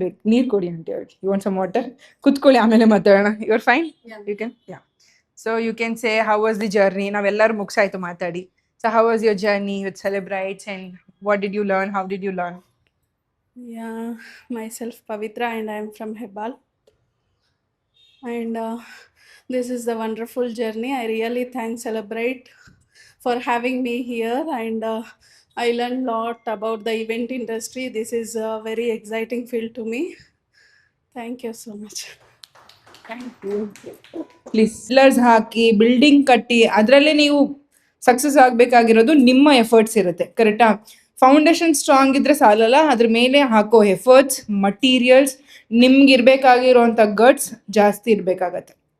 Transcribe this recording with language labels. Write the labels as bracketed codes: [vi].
[kn] ನೀರು ಕೊಡಿ ಆಂಟಿ ಅವ್ರಿಗೆ. [en] You want some water? [kn] ಕುತ್ಕೊಳ್ಳಿ, ಆಮೇಲೆ ಮಾತಾಡೋಣ. [en] You are fine? You can. Yeah. So you can say how was the journey. [kn] ನಾವೆಲ್ಲರೂ ಮುಗಿಸಾಯ್ತು ಮಾತಾಡಿ. [en] So how was your journey with Celebrates and what did you learn? How did you learn? Yeah, myself Pavitra and I am from Hebbal. And this is the wonderful journey. I really thank Celebrate for having me here, and I learned a lot about the event industry. This is a very exciting field to me. Thank you so much. Thank you. [kn] Please pillars hockey building ಕಟ್ಟಿ ಅದರಲ್ಲೇ ನೀವು success ಆಗಬೇಕಾಗಿರೋದು ನಿಮ್ಮ efforts ಇರುತ್ತೆ. ಕರೆಕ್ಟಾ? Foundation strong ಇದ್ರೆ ಸಾಲಲ್ಲ, ಅದ್ರ ಮೇಲೆ ಹಾಕೋ ಎಫರ್ಟ್ಸ್, ಮಟೀರಿಯಲ್ಸ್, ನಿಮ್ಗೆ ಇರಬೇಕಾಗಿರೋಂಥ ಗಟ್ಸ್ ಜಾಸ್ತಿ ಇರಬೇಕಾಗತ್ತೆ.